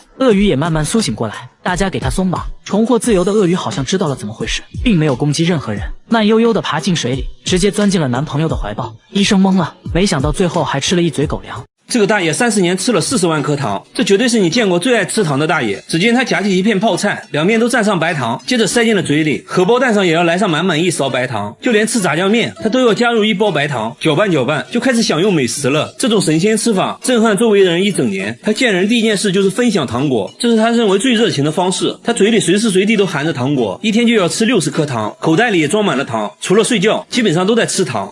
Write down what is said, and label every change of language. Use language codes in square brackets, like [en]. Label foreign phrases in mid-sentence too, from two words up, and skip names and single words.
[zh] 鱷魚也慢慢蘇醒過來，大家給它鬆綁。重獲自由的鱷魚好像知道了怎麼回事，並沒有攻擊任何人，慢悠悠地爬進水裡，直接鑽進了男朋友的懷抱。醫生懵了，沒想到最後還吃了一嘴狗糧。這個大爺30年吃了40萬顆糖，這絕對是你見過最愛吃糖的大爺。只見他夾起一片泡菜，兩面都蘸上白糖，接着塞進了嘴裡，荷包蛋上也要來上滿1勺白糖，就連吃炸醬面他都要加入1包白糖，攪拌攪拌就開始享用美食了。這種神仙吃法震撼周圍的人一整年。他見人第一件事就是分享糖果，這是他認為最熱情的方式。他嘴裡隨時隨地都含着糖果，一天就要吃60顆糖，口袋裡也裝滿了糖，除了睡覺基本上都在吃糖。